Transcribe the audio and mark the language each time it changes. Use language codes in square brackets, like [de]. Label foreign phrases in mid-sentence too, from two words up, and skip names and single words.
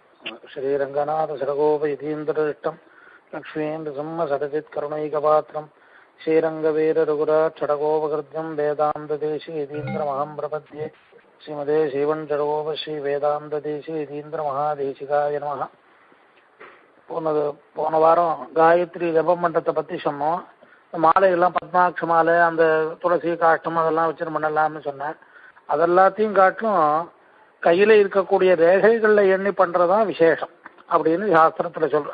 [sa] श्रीरंगनाथ सडगोपयतीन्द्रदृष्टं लक्ष्मीन्द्रसिंह सदचित्करुणैकपात्रं श्रीरंगवीर रघुराज षडगोपकृत्यं वेदान्तदेशीयतीन्द्रमहं प्रपद्ये श्रीमते श्रीवन् षडगोप श्री वेदान्तदेशीयतीन्द्रमहादेशिकाय नमः. [ta] போன வாரம் காயத்ரி ஜபம் மன்றத்தை பற்றி சொன்னோம். மாலையெல்லாம் பத்மாட்ச மாலை, அந்த துளசி காஷ்டம் அதெல்லாம் வச்சுட்டு பண்ணலாம்னு சொன்னேன். அதெல்லாத்தையும் காட்டிலும் கையில் இருக்கக்கூடிய ரேகைகளில் எண்ணி பண்ணுறதான் விசேஷம் அப்படின்னு சாஸ்திரத்தில் சொல்கிறது.